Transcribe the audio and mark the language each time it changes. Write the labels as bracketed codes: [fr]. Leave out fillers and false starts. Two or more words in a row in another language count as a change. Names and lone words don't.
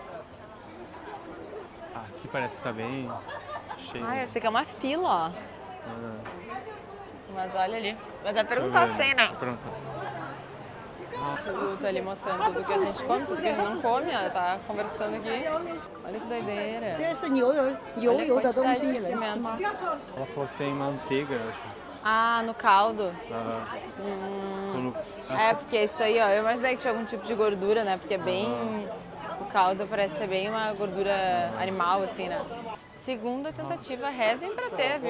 [pt] Ah, aqui parece que tá bem cheio. Ai, eu sei que é uma fila, ó. Ah, Mas olha ali. Vai até perguntar se tem, né? Pronto. Eu tô ali mostrando tudo que a gente come, tudo que a gente não come, ela tá conversando aqui. Olha que doideira. [zh] 这是牛油油油的东西，你能吃吗？ [pt] Ela falou que tem manteiga, eu acho. Ah, no caldo. Ah, quando- É, essa- porque isso aí, ó, eu imaginei que tinha algum tipo de gordura, né? Porque é bem... O caldo parece ser bem uma gordura animal, assim, né? Segunda tentativa, rezem pra ter, viu?